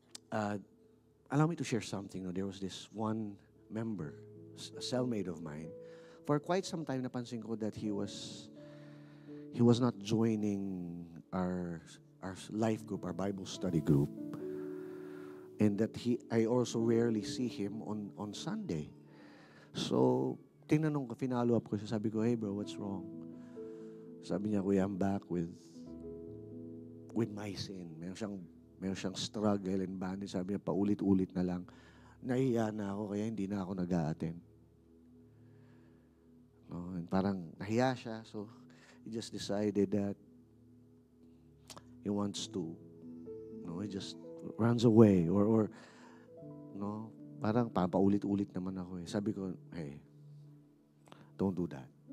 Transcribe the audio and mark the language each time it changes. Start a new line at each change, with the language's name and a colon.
English: Allow me to share something. There was this one member, a cellmate of mine. For quite some time,
Filipino: napansin ko
English: that he was not joining our life group, our Bible study group, and that I also rarely see him on Sunday.
Filipino: So tinanong ko, finalo up ko siya. Sabi ko,
English: hey bro, what's wrong?
Filipino: Sabi niya, Kuya,
English: I'm back with my sin.
Filipino: Meron siyang struggle and bondage. Sabi niya, paulit-ulit na lang. Nahiya na ako, kaya hindi na ako nag-a-attend.
English: No, and
Filipino: parang nahiya siya,
English: so he just decided that he wants to, he just runs away or
Filipino: parang paulit-ulit naman ako eh. Sabi ko,
English: hey, don't do that.